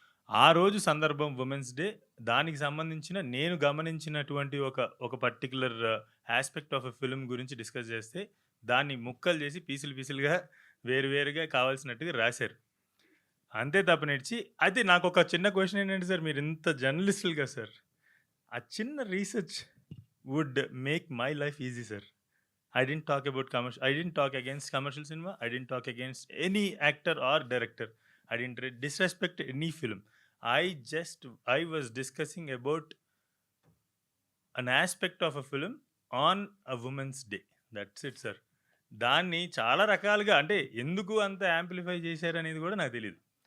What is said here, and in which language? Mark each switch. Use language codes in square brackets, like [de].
[te] ఆ రోజు సందర్భం ఉమెన్స్ డే, దానికి సంబంధించిన నేను గమనించినటువంటి ఒక particular aspect of a film గురించి డిస్కస్ చేస్తే దాన్ని ముక్కలు చేసి పీసులుగా వేరువేరుగా కావాల్సినట్టుగా రాశారు. అంతే తప్ప నడిచి. అయితే నాకు ఒక చిన్న క్వశ్చన్ ఏంటంటే సార్, మీరు ఇంత జర్నలిస్టులుగా సార్, ఆ చిన్న research [en] would make my life easy [te] sir. [en] I didn't talk about commercial. I didn't talk against commercial cinema. I didn't talk against any actor or director. I didn't disrespect any film. I was discussing about an aspect of a film on a woman's day. That's it, sir. [te] దాన్ని చాలా రకాలుగా అంటే ఎందుకు అంత amplify చేశారనేది కూడా నాకు తెలియదు.